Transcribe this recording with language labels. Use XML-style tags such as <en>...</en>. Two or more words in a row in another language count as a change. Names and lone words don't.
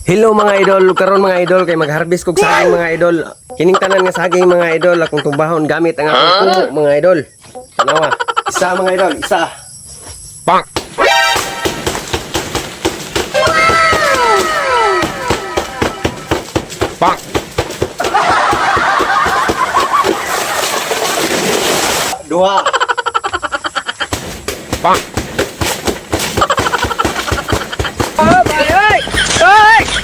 <ceb>Hello mga idol, karon mga idol kay mag-harvest kog saging mga idol. Kining tanan nga saging mga idol akong tubahon gamit ang akong puno mga idol. Tanawa. Isa mga idol, isa. Pak. Pak. Dua.</ceb> <en>Pak. Oh, bye. Hey!</en>